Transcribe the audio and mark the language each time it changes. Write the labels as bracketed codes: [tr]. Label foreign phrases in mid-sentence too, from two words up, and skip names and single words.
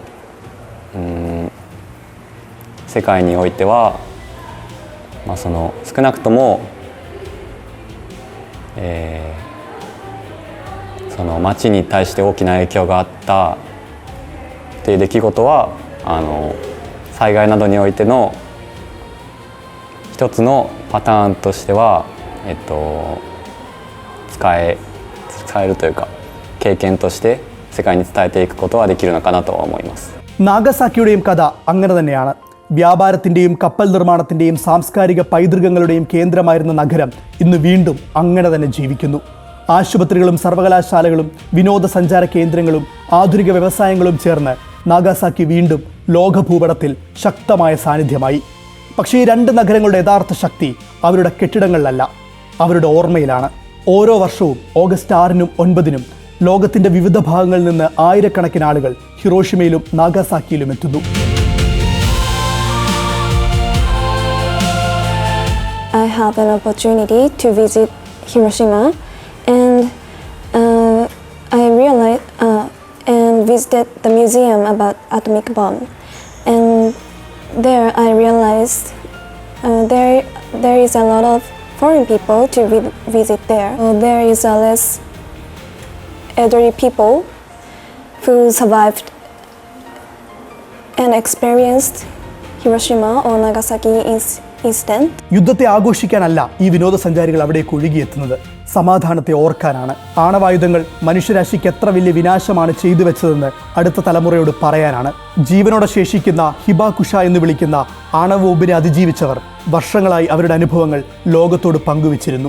[ja] 世界においては、その少なくとも、その町に対して大きな影響があったっていう出来事は災害などにおいての一つのパターンとしては、使えるというか経験として世界に伝えていくことはできるのかなとは思います。 [ml] നാഗസാക്കിയുടെയും കഥ അങ്ങനെ തന്നെയാണ്. വ്യാപാരത്തിൻ്റെയും കപ്പൽ നിർമ്മാണത്തിൻ്റെയും സാംസ്കാരിക പൈതൃകങ്ങളുടെയും കേന്ദ്രമായിരുന്ന നഗരം ഇന്ന് വീണ്ടും അങ്ങനെ തന്നെ ജീവിക്കുന്നു. ആശുപത്രികളും സർവകലാശാലകളും വിനോദസഞ്ചാര കേന്ദ്രങ്ങളും ആധുനിക വ്യവസായങ്ങളും ചേർന്ന് നാഗാസാക്കി വീണ്ടും ലോകഭൂപടത്തിൽ ശക്തമായ സാന്നിധ്യമായി. പക്ഷേ ഈ രണ്ട് നഗരങ്ങളുടെ യഥാർത്ഥ ശക്തി അവരുടെ കെട്ടിടങ്ങളിലല്ല, അവരുടെ ഓർമ്മയിലാണ്. ഓരോ വർഷവും ഓഗസ്റ്റ് 6-നും 9-നും ലോകത്തിൻ്റെ വിവിധ ഭാഗങ്ങളിൽ നിന്ന് ആയിരക്കണക്കിന് ആളുകൾ ഹിരോഷിമയിലും നാഗാസാക്കിയിലും എത്തുന്നു. [en] I have an opportunity to visit Hiroshima and I realized and visited the museum about atomic bomb, and there I realized there is a lot of foreign people to visit there. There is a less elderly people who survived and experienced Hiroshima or Nagasaki incident. [ml] യുദ്ധത്തെ ആഘോഷിക്കാനല്ല ഈ വിനോദസഞ്ചാരികൾ അവിടേക്ക് ഒഴുകിയെത്തുന്നത്, സമാധാനത്തെ ഓർക്കാനാണ്. ആണവായുധങ്ങൾ മനുഷ്യരാശിക്ക് എത്ര വലിയ വിനാശമാണ് ചെയ്തു വെച്ചതെന്ന് അടുത്ത തലമുറയോട് പറയാനാണ്. ജീവനോടെ ശേഷിക്കുന്ന ഹിബാകുഷ എന്ന് വിളിക്കുന്ന ആണവ ബോംബിനെ അതിജീവിച്ചവർ വർഷങ്ങളായി അവരുടെ അനുഭവങ്ങൾ ലോകത്തോട് പങ്കുവച്ചിരുന്നു.